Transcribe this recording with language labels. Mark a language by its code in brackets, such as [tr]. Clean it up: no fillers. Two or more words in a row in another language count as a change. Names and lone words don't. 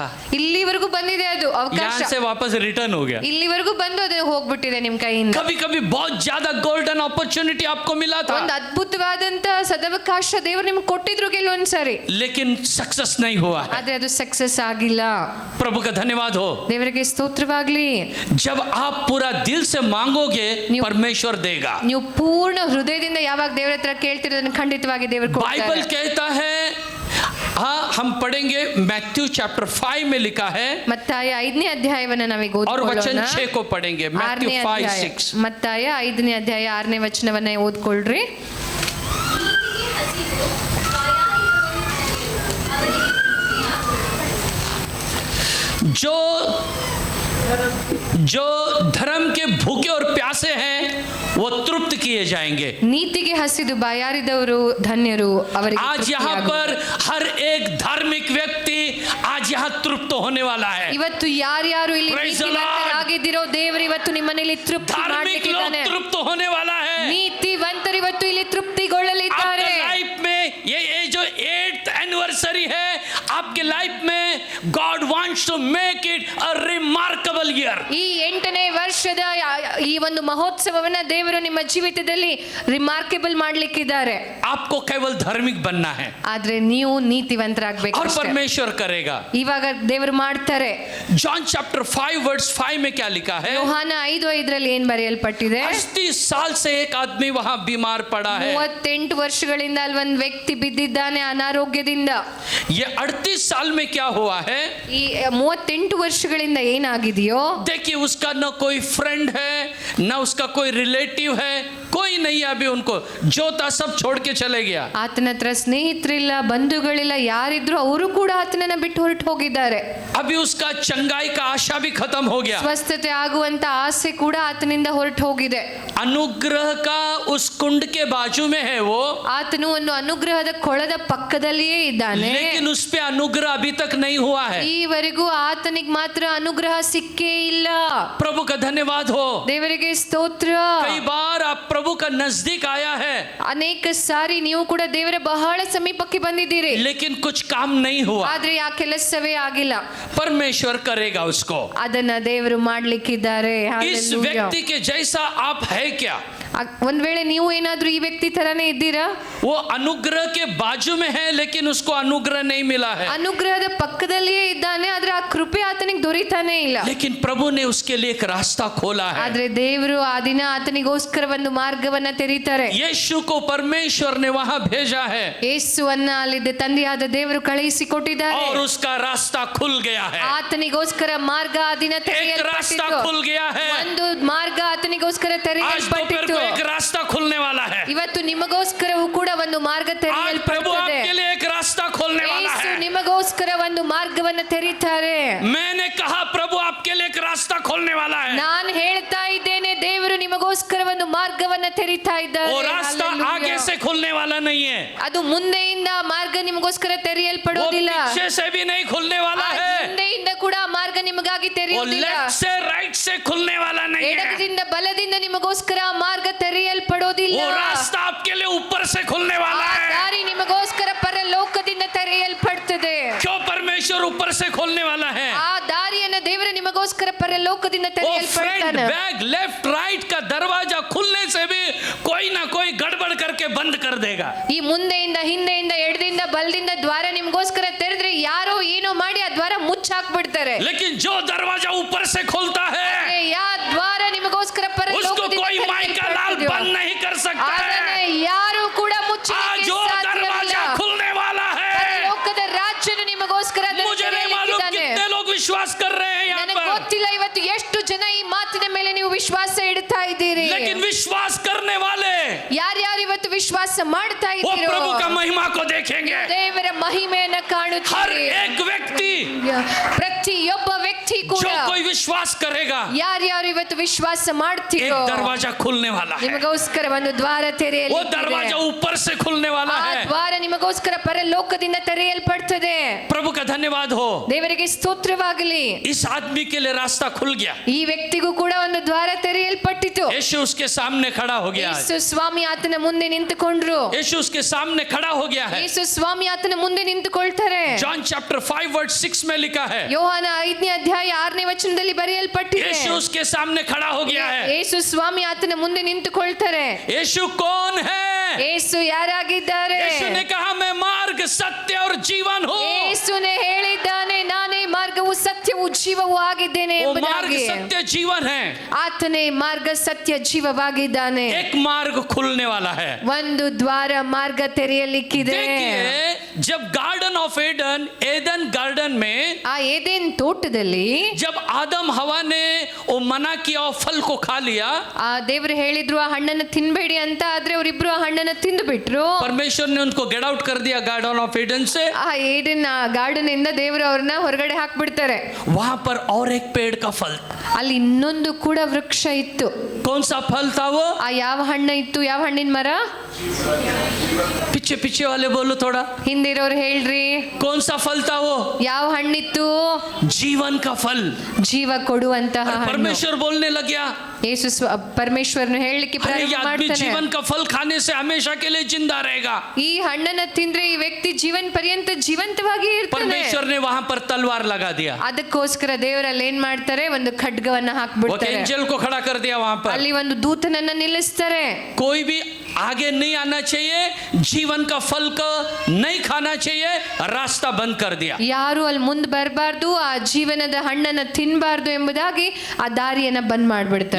[kn] ಇಲ್ಲಿವರೆಗೂ ಬಂದಿದೆ ಅದು ಅವಕಾಶ, [hi] यहाँ से वापस रिटर्न हो गया। [kn] ಇಲ್ಲಿವರೆಗೂ ಬಂದು ಅದು ಹೋಗ್ಬಿಟ್ಟಿದೆ ನಿಮ್ ಕೈಯಿಂದ. [hi] कभी कभी बहुत ज्यादा [en] golden opportunity [hi] आपको मिला था, [kn] ಒಂದು ಅದ್ಭುತ ಅದ್ಭುತವಾದಂತ ಸದವಕಾಶ ದೇವರು ನಿಮ್ಗೆ ಕೊಟ್ಟಿದ್ರು ಕೆಲವೊಂದ್ಸರಿ, [hi] लेकिन सक्सेस नहीं हुआ है। [kn] ಆದ್ರೆ ಅದು ಸಕ್ಸಸ್ ಆಗಿಲ್ಲ. [hi] प्रभु का धन्यवाद हो। [kn] ದೇವರಿಗೆ ಸ್ತೋತ್ರವಾಗ್ಲಿ. [hi] जब आप पूरा दिल से मांगोगे परमेश्वर देगा। [kn] ನೀವು ಪೂರ್ಣ ಹೃದಯದಿಂದ ಯಾವಾಗ ದೇವರ ಹತ್ರ ಕೇಳ್ತಿರೋದನ್ನ ಖಂಡಿತವಾಗಿ ದೇವರು ಕೊಡ್ತಾರೆ. [hi] बाइबल कहता है, हाँ हम पढ़ेंगे, मैथ्यू चैप्टर 5 में लिखा है, [kn] ಮತ್ತಾಯ 5ನೇ ಅಧ್ಯಾಯವನ್ನ ನಾವೀಗ [hi] और वचन [kn] ಓದ್ಕೊಳ್ಳೋಣ. [hi] 6 को पढ़ेंगे, मैथ्यू 5:6। [kn] ಮತ್ತಾಯ 5ನೇ ಅಧ್ಯಾಯ 6ನೇ ವಚನವನ್ನ ಓದ್ಕೊಳ್ರಿ. [hi] जो धर्म के भूखे और प्यासे हैं वो तृप्त किए जाएंगे। [kn] ನೀತಿಗೆ ಹಸಿದು ಬಾಯಾರಿದವರು ಧನ್ಯರು, ಅವರಿಗೆ [hi] आज यहाँ पर हर एक धार्मिक व्यक्ति आज यहाँ तृप्त होने वाला है। [kn] ಇವತ್ತು ಯಾರ್ಯಾರು ಇಲ್ಲಿ [en] Praise the [kn] ನೀತಿವಂತರಾಗಿದ್ದೀರೋ ದೇವರು ಇವತ್ತು ನಿಮ್ಮನೇಲಿ ತೃಪ್ತಿ [hi] धार्मिक लोग [kn] ಮಾಡಲಿಕ್ಕಿದ್ದಾನೆ. [hi] तृप्त होने वाला है। [kn] ನೀತಿವಂತರು ಇವತ್ತು ಇಲ್ಲಿ ತೃಪ್ತಿಗೊಳ್ಳಲಿದ್ದಾರೆ. [hi] आपके लाइफ में ये जो 8th एनिवर्सरी है, आपके लाइफ में [en] God wants to make it a remarkable year. [kn] ಈ 8ನೇ ವರ್ಷದ ಈ ಒಂದು ಮಹೋತ್ಸವವನ್ನ ದೇವರು ನಿಮ್ಮ ಜೀವಿತದಲ್ಲಿ ರಿಮಾರ್ಕೆಬಲ್ ಮಾಡ್ಲಿಕ್ಕಿದ್ದಾರೆ. [hi] आपको केवल धार्मिक बनना है [kn] ಆದ್ರೆ ನೀವು ನೀತಿವಂತರಾಗಬೇಕು [hi] और [kn] ಅಷ್ಟೇ. [hi] परमेश्वर करेगा। [kn] ಇವಾಗ ದೇವರು ಮಾಡ್ತಾರೆ. [hi] जॉन चैप्टर 5 वर्स 5 में क्या लिखा है? [kn] ಯೋಹಾನ 5:5ರಲ್ಲಿ ಏನ್ ಬರೆಯಲ್ಪಟ್ಟಿದೆ? [hi] 38 साल से एक आदमी वहां बीमार पड़ा है। [kn] 38 ವರ್ಷಗಳಿಂದ ಅಲ್ಲಿ ಒಂದು ವ್ಯಕ್ತಿ ಬಿದ್ದಿದ್ದಾನೆ ಅನಾರೋಗ್ಯದಿಂದ. [hi] ये 38 साल में क्या हुआ है? [kn] ಈ 38 ವರ್ಷಗಳಿಂದ ಏನಾಗಿದೆಯೋ, [hi] देखिए उसका न कोई फ्रेंड है, न उसका कोई रिलेटिव है, कोई नहीं है। अभी उनको जो था सब छोड़ के चले गया। [kn] ಆತನ ಹತ್ರ ಸ್ನೇಹಿತರಿಲ್ಲ, ಬಂಧುಗಳಿಲ್ಲ, ಯಾರಿದ್ರು ಅವರು ಕೂಡ ಆತನನ್ನ ಬಿಟ್ಟು ಹೊರಟು ಹೋಗಿದ್ದಾರೆ. [hi] अभी उसका चंगाई का आशा भी खत्म हो गया। [kn] ಸ್ವಸ್ಥತೆ ಆಗುವಂತ ಆಸೆ ಕೂಡ ಆತನಿಂದ ಹೊರಟು ಹೋಗಿದೆ. [hi] अनुग्रह का उस कुंड के बाजू में है वो, [kn] ಆತನು ಒಂದು ಅನುಗ್ರಹದ ಕೊಳದ ಪಕ್ಕದಲ್ಲಿಯೇ ಇದ್ದಾನೆ. [hi] लेकिन उस पे अनुग्रह अभी तक नहीं हुआ है। [kn] ಈವರೆಗೂ ಆತನಿಗೆ ಮಾತ್ರ ಅನುಗ್ರಹ ಸಿಕ್ಕೇ ಇಲ್ಲ. [hi] प्रभु का धन्यवाद हो। [kn] ದೇವರಿಗೆ ಸ್ತೋತ್ರ. [hi] कई बार आप प्रभु का नजदीक आया है, [kn] ಅನೇಕ ಸಾರಿ ನೀವು ಕೂಡ ದೇವರ ಬಹಳ ಸಮೀಪಕ್ಕೆ ಬಂದಿದ್ದೀರಿ, [hi] लेकिन कुछ काम नहीं हुआ। [kn] ಆದ್ರೆ ಆ ಕೆಲಸವೇ ಆಗಿಲ್ಲ. [hi] परमेश्वर करेगा उसको। [kn] ಅದನ್ನ ದೇವರು ಮಾಡ್ಲಿಕ್ಕಿದ್ದಾರೆ. [hi] इस Hallelujah. व्यक्ति के जैसा आप है क्या? [kn] ಒಂದ್ ವೇಳೆ ನೀವು ಏನಾದ್ರೂ ಈ ವ್ಯಕ್ತಿ ತರಾನೇ ಇದ್ದೀರಾ? [hi] वो अनुग्रह के बाजू में है, लेकिन उसको अनुग्रह नहीं मिला है। [kn] ಅನುಗ್ರಹದ ಪಕ್ಕದಲ್ಲಿಯೇ ಇದ್ದಾನೆ, ಆದ್ರೆ ಆ ಕೃಪೆ ಆತನಿಗೆ ದೊರೀತಾನೆ ಇಲ್ಲ. [hi] लेकिन प्रभु ने उसके लिए एक रास्ता खोला है। [kn] ಆದ್ರೆ ದೇವರು ಆ ದಿನ ಆತನಿಗೋಸ್ಕರ ಒಂದು ಮಾರ್ಗವನ್ನ ತೆರೀತಾರೆ. [hi] यीशु को परमेश्वर ने वहां भेजा है [kn] ಯೇಸುವನ್ನ ಅಲ್ಲಿ ತಂದೆಯಾದ ದೇವರು ಕಳುಹಿಸಿ ಕೊಟ್ಟಿದ್ದಾರೆ. [hi] और उसका रास्ता खुल गया है। [kn] ಆತನಿಗೋಸ್ಕರ ಮಾರ್ಗ ಆ ದಿನ [hi] एक रास्ता [kn] ತೆರೆಯಲ್ಪಟ್ಟಿತು. [hi] खुल गया है। [kn] ಒಂದು ಮಾರ್ಗ ಆತನಿಗೋಸ್ಕರ [hi] आज दोपहर [kn] ತೆರೆಯಲ್ಪಟ್ಟಿತು. [hi] को एक रास्ता खुलने वाला है। [kn] ಇವತ್ತು ನಿಮಗೋಸ್ಕರವೂ ಕೂಡ ಒಂದು ಮಾರ್ಗ [hi] आज प्रभु [kn] ತೆರೆಯಲ್ಪಡುತ್ತದೆ. [hi] आपके लिए एक रास्ता खोलने वाला [kn] ಯೇಸು [hi] है। [kn] ನಿಮಗೋಸ್ಕರ ಒಂದು ಮಾರ್ಗವನ್ನ ತೆರೀತಾರೆ. [hi] मैंने कहा प्रभु आपके लिए एक रास्ता खोलने वाला है। [kn] ನಾನು ಹೇಳ್ತಾ ಇದ್ದೇನೆ, ದೇವರು ನಿಮಗೋಸ್ಕರ ಒಂದು ಮಾರ್ಗವನ್ನ ತೆರೀತಾ ಇದ್ದಾರೆ. [hi] वो रास्ता Hallelujah. आगे से खुलने वाला नहीं है, [kn] ಅದು ಮುಂದೆಯಿಂದ ಮಾರ್ಗ ನಿಮಗೋಸ್ಕರ [hi] वो [kn] ತೆರೆಯಲ್ಪಡೋದಿಲ್ಲ. [hi] पीछे से भी नहीं खुलने वाला [kn] ಆ [hi] है, [kn] ಹಿಂದೆಯಿಂದ ಕೂಡ ಮಾರ್ಗ ನಿಮಗಾಗಿ [hi] वो [kn] ತೆರೆಯುವುದಿಲ್ಲ. [hi] लेफ्ट से राइट से खुलने वाला नहीं है। [kn] ಎಡದಿಂದ ಬಲದಿಂದ ನಿಮಗೋಸ್ಕರ ಆ ಮಾರ್ಗ ತೆರೆಯಲ್ಪಡೋದಿಲ್ಲ. [hi] वो रास्ता आपके लिए ऊपर से खुलने [kn] ಆ [hi] वाला है। [kn] ದಾರಿ ನಿಮಗೋಸ್ಕರ ಪರಲೋಕದಿಂದ ತೆರೆಯಲ್ಪಡ್ತದೆ. [hi] क्यों परमेश्वर ऊपर से खोलने वाला है? [kn] ಆ ದಾರಿಯನ್ನ ದೇವರು ನಿಮಗೋಸ್ಕರ ಪರಲೋಕದಿಂದ [hi] वो फ्रंट [kn] ತೆರೆಯಲ್ಪಡ್ತಾನೆ. [en] back left right [hi] का दरवाजा खुलने से भी कोई ना कोई गड़बड़ करके बंद कर देगा। [kn] ಈ ಮುಂದೆಯಿಂದ ಹಿಂದೆಯಿಂದ ಎಡದಿಂದ ಬಲದಿಂದ ದ್ವಾರ ನಿಮಗೋಸ್ಕರ ತೆರೆದ್ರೆ ಯಾರೋ ಏನೋ ಮಾಡಿ ಆ ದ್ವಾರ ಮುಚ್ಚಾಕ್ಬಿಡ್ತಾರೆ. [hi] लेकिन जो दरवाजा ऊपर से खुलता है [kn] ಯಾ ದ್ವಾರ ನಿಮಗೋಸ್ಕರ [hi] उसको [kn] ಪರಲೋಕದಿಂದ [hi] कोई माइका लाल [kn] ತೆರೆಯಲ್ಪಟ್ಟಿದೆಯೋ, [hi] बंद नहीं कर सकता [kn] ಅದನ್ನ [hi] है। [kn] ಯಾರು ಕೂಡ [hi] आज [kn] ಮುಚ್ಚಲಿಕ್ಕೆ [hi] जो [kn] ಸಾಧ್ಯವಿಲ್ಲ. [hi] दरवाजा खुलने वाला है, [kn] ಪರಲೋಕದ ರಾಜ್ಯನು ನಿಮಗೋಸ್ಕರ ಅದನ್ನು [hi] मुझे नहीं मालूम [kn] ತೆರೆಯಲಿಕ್ಕಿದ್ದಾನೆ. [hi] कितने लोग विश्वास कर रहे हैं यहाँ [kn] ನನಗೆ [hi] पर, [kn] ಗೊತ್ತಿಲ್ಲ ಇವತ್ತು ಎಷ್ಟು ಜನ ಈ ಮಾತಿನ ಮೇಲೆ ನೀವು ವಿಶ್ವಾಸ ಇಡ್ತಾ ಇದ್ದೀರಿ. [hi] लेकिन विश्वास करने वाले [kn] ಯಾರ್ಯಾರು ಇವತ್ತು ವಿಶ್ವಾಸ ಮಾಡ್ತಾ [hi] वो [kn] ಇದ್ದೀರೋ [hi] प्रभु का महिमा को देखेंगे। [kn] ದೇವರ ಮಹಿಮೆಯನ್ನ [hi] हर [kn] ಕಾಣುತ್ತೀರಿ. [hi] एक व्यक्ति [kn] ಪ್ರತಿಯೊಬ್ಬ ವ್ಯಕ್ತಿ ಕೂಡ [hi] जो कोई विश्वास करेगा, [kn] ಯಾರ್ಯಾರು ಇವತ್ತು ವಿಶ್ವಾಸ [hi] एक [kn] ಮಾಡ್ತೀರೋ [hi] दरवाजा खुलने वाला है। [kn] ನಿಮಗೋಸ್ಕರ ಒಂದು ದ್ವಾರ [hi] वो [kn] ತೆರೆಯಲಿದೆ. [hi] दरवाजा ऊपर से खुलने वाला [kn] ಆ [hi] है। [kn] ದ್ವಾರ ನಿಮಗೋಸ್ಕರ ಪರಲೋಕದಿಂದ ತೆರೆಯಲ್ಪಡ್ತದೆ. [hi] प्रभु का धन्यवाद हो। [kn] ದೇವರಿಗೆ ಸ್ತೋತ್ರವಾಗಲಿ. [hi] इस आदमी के लिए रास्ता खुल गया। [kn] ಈ ವ್ಯಕ್ತಿಗೂ ಕೂಡ ಒಂದು ದ್ವಾರ ತೆರೆಯಲ್ಪಟ್ಟಿತು. [hi] यीशु उसके सामने खड़ा हो गया है। [kn] ಯೇಸು ಸ್ವಾಮಿ ಆತನ ಮುಂದೆ ನಿಂತುಕೊಂಡ್ರು. [hi] यीशु उसके सामने खड़ा हो गया है। [kn] ಯೇಸು ಸ್ವಾಮಿ ಆತನ ಮುಂದೆ ನಿಂತುಕೊಳ್ತಾರೆ. [hi] जॉन चैप्टर 5 वर्स 6 में लिखा है, [kn] ಯೋಹಾನ ಯೋಹಾನ 5ನೇ ಅಧ್ಯಾಯ 6ನೇ ವಚನದಲ್ಲಿ ಬರೆಯಲ್ಪಟ್ಟಿದೆ. [hi] यीशु उसके सामने खड़ा हो गया है. [kn] ಯೇಸು ಸ್ವಾಮಿ ಆತನ ಮುಂದೆ ನಿಂತುಕೊಳ್ತಾರೆ. [hi] यीशु कौन है? [kn] ಯೇಸು ಯಾರಾಗಿದ್ದಾರೆ? [hi] यीशु ने कहा मैं मार्ग सत्य और जीवन हूँ. [kn] ಯೇಸುನೇ ಹೇಳಿದ್ದಾನೆ, ನಾನೇ ಮಾರ್ಗವು ಸತ್ಯವು ಜೀವವೂ ಆಗಿದ್ದೇನೆ [hi] वो मार्ग [kn] ಎಂಬುದಾಗಿ. [hi] सत्य जीवन है. [kn] ಆತನೇ ಮಾರ್ಗ ಸತ್ಯ ಜೀವವಾಗಿದ್ದಾನೆ. [hi] एक मार्ग खुलने वाला है. [kn] ಒಂದು ದ್ವಾರ ಮಾರ್ಗ ತೆರೆಯಲಿಕ್ಕಿದೆ. [hi] देखिए जब गार्डन ऑफ एडन, एदन गार्डन में [kn] ಆ ಏದೇನ್ ತೋಟದಲ್ಲಿ [hi] जब आदम हवा ने वो मना किया और फल को खा लिया, [kn] ಆ ದೇವರು ಹೇಳಿದ್ರು ಆ ಹಣ್ಣನ್ನು ತಿನ್ಬೇಡಿ ಅಂತ, ಆದ್ರೆ ಅವರಿಬ್ರು ಆ ಹಣ್ಣನ್ನು ತಿಂದು ಬಿಟ್ರು. [hi] परमेश्वर ने उनको [en] get out [hi] कर दिया गार्डन ऑफ एडन से. [kn] ಆ ಏಡನ್ ಗಾರ್ಡನ್ ಇಂದ ದೇವರು ಅವ್ರನ್ನ ಹೊರಗಡೆ ಹಾಕ್ಬಿಡ್ತಾರೆ. [hi] वहां पर और एक पेड़ का फल, [kn] ಅಲ್ಲಿ ಇನ್ನೊಂದು ಕೂಡ ವೃಕ್ಷ ಇತ್ತು. [hi] कौन सा फल था वो? [kn] ಆ ಯಾವ ಹಣ್ಣು ಇತ್ತು? ಯಾವ ಹಣ್ಣಿನ ಮರ? [hi] पीछे पीछे वाले बोलो थोड़ा. [kn] ಹಿಂದಿರೋರು ಹೇಳ್ರಿ, [hi] कौन सा फल था वो? [kn] ಯಾವ ಹಣ್ಣಿತ್ತು? [hi] जीवन का फल. [kn] ಜೀವ ಕೊಡುವಂತಹ [hi] और [kn] ಹಣ್ಣು. [hi] परमेश्वर बोलने लग गया, [kn] ಯೇಸು ಪರಮೇಶ್ವರನು ಹೇಳಲಿಕ್ಕೆ [hi] अरे ये [kn] ಪ್ರಾರಂಭ [hi] आदमी [kn] ಮಾಡ್ತಾನೆ, [hi] जीवन का फल खाने से हमेशा के लिए जिंदा रहेगा. [kn] ಈ ಹಣ್ಣನ್ನ ತಿಂದ್ರೆ ಈ ವ್ಯಕ್ತಿ ಜೀವನ ಪರ್ಯಂತ ಜೀವಂತವಾಗಿ ಇರ್ತಾನೆ. [hi] परमेश्वर ने वहां पर तलवार लगा दिया. [kn] ಅದಕ್ಕೋಸ್ಕರ ದೇವರಲ್ಲಿ ಏನ್ ಮಾಡ್ತಾರೆ? ಒಂದು ಖಡ್ಗವನ್ನ [hi] वो [kn] ಹಾಕ್ಬಿಡ್ತಾರೆ. [hi] एंजल को खड़ा कर दिया वहां पर. [kn] ಅಲ್ಲಿ ಒಂದು ದೂತನನ್ನ ನಿಲ್ಲಿಸ್ತಾರೆ. [hi] कोई भी आगे नहीं आना चाहिए, जीवन का फल को नहीं खाना चाहिए, रास्ता बंद कर दिया. [kn] ಯಾರು ಅಲ್ಲಿ ಮುಂದೆ ಬರಬಾರ್ದು, ಆ ಜೀವನದ ಹಣ್ಣನ್ನ ತಿನ್ನಬಾರ್ದು ಎಂಬುದಾಗಿ ಆ ದಾರಿಯನ್ನ ಬಂದ್ ಮಾಡ್ಬಿಡ್ತಾರೆ.